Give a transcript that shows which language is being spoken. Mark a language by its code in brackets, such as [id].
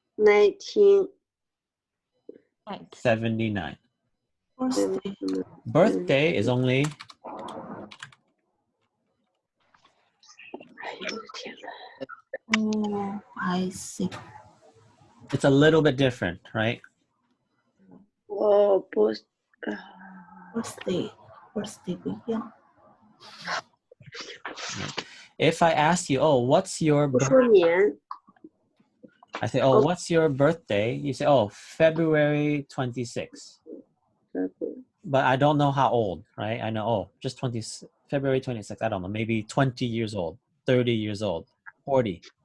[en] 1979. 79. Birthday is only Oh, I see. it's a little bit different, right? [zh] Birthday 不一样。 [en] If I ask you, oh, what's your birthday? I say, oh, what's your birthday? You say, oh, February 26th. But I don't know how old, right? I know, oh, just February 26th. I don't know, maybe 20 years old, 30 years old, 40.